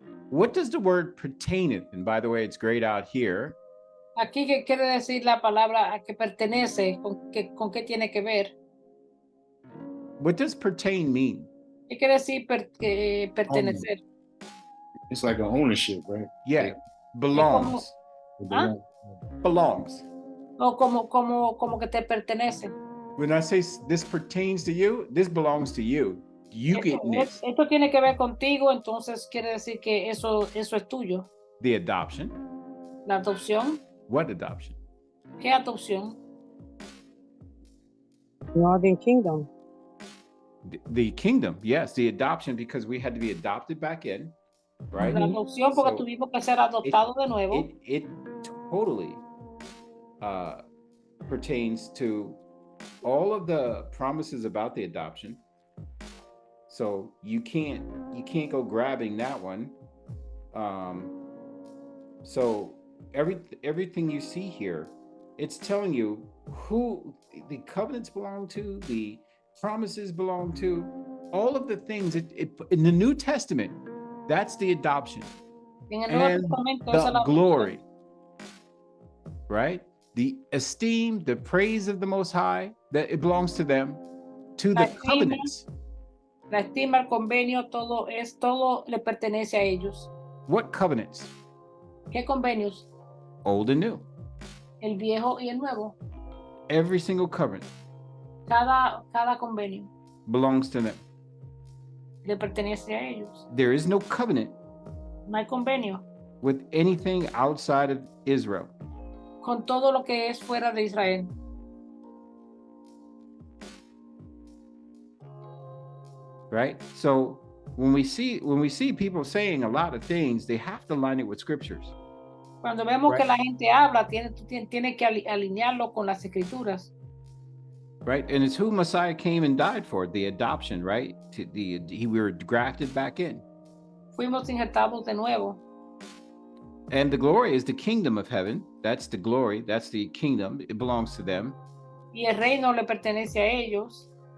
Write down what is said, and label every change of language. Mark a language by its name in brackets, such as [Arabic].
[English] What does the word pertaineth? And by the way, it's grayed out here. [Spanish] Aquí que quiere decir la palabra a que pertenece, con qué tiene que ver. [English] What does pertain mean? [Spanish] ¿Qué quiere decir pertenecer? [English] It's like an ownership, right? Yeah, belongs. ¿Ah? Belongs. [Spanish] O como que te pertenece. [English] When I say this pertains to you, this belongs to you. You get this. [Spanish] Esto tiene que ver contigo, entonces quiere decir que eso es tuyo. [English] The adoption. [Spanish] La adopción. [English] What adoption? [Spanish] ¿Qué adopción? [English] Northern Kingdom. The kingdom, yes, the adoption, because we had to be adopted back in, right? [Spanish] La adopción porque [English] So, [Spanish] tuvimos que ser adoptados de nuevo. [English] It totally pertains to all of the promises about the adoption. So you can't go grabbing that one. So everything you see here, it's telling you who the covenants belong to, the promises belong to, all of the things in the New Testament. That's the adoption. [Spanish] En el Nuevo [English] And [Spanish] Testamento esa es [English] the [Spanish] la [English] glory, right? The esteem, the praise of the Most High, that it belongs to them, to [Spanish] La [English] the [Spanish] estima. [English] covenants. [Spanish] La estima, el convenio, todo le pertenece a ellos. [English] What covenants? [Spanish] ¿Qué convenios? [English] Old and new. [Spanish] El viejo y el nuevo. [English] Every single covenant [Spanish] Cada convenio [English] belongs to them. [Spanish] le pertenece a ellos. [English] There is no covenant [Spanish] No hay convenio [English] with anything outside of Israel. [Spanish] con todo lo que es fuera de Israel. [English] Right? So when we see people saying a lot of things, they have to line it with scriptures. [Spanish] Cuando vemos [English] Right. [Spanish] que la gente habla, tiene que alinearlo con las escrituras. [English] Right? And it's who Messiah came and died for, the adoption, right? We were grafted back in. [Spanish] Fuimos injertados de nuevo. [English] And the glory is the kingdom of heaven. That's the glory. That's the kingdom. It belongs to them, [Spanish] Y el reino le pertenece a ellos.